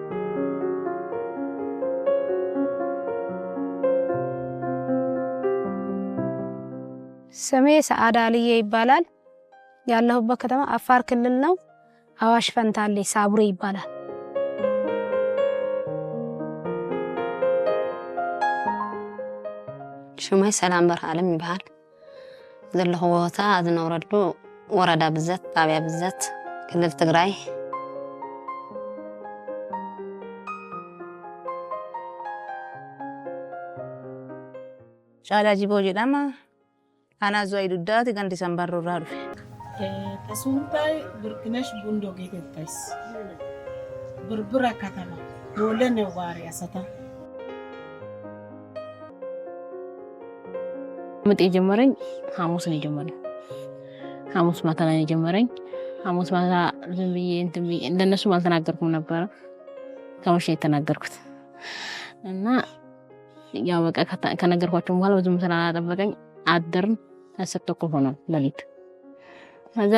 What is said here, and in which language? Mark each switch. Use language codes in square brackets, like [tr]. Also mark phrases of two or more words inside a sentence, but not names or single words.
[am] ስሜ ሰዓዳ አልዬ ይባላል። ያለሁበት ከተማ አፋር ክልል ነው። አዋሽ ፈንታሌ ሳቡሬ ይባላል። [ti] ሽማይ ሰላም በርሃለም ይባላል። ዘለኹ ቦታ ዝነብረሉ ወረዳ ብዘት ጣብያ ብዘት ክልል ትግራይ [om] ሻዳ ጂቦ ጀዳማ አና ዞይ ዱዳት ገንዲ ሰንባሮ ራዱ [wal] ተሱንታይ ብርክነሽ ቡንዶ ጌተታይስ ብርብራ ከተማ ዶለን ዋሪ አሰታ [am] ምጥ የጀመረኝ ሐሙስ ነው የጀመረኝ። ሐሙስ ማታ ላይ የጀመረኝ ሐሙስ ማታ ዝም ብዬ እንትን ብዬ እንደነሱ አልተናገርኩም ነበር። ከመሸ የተናገርኩት እና ያው በቃ ከነገርኳቸው በኋላ ብዙም ስላላጠበቀኝ አደርን ተሰጥቶኩ ሆኖ ለሊት ከዛ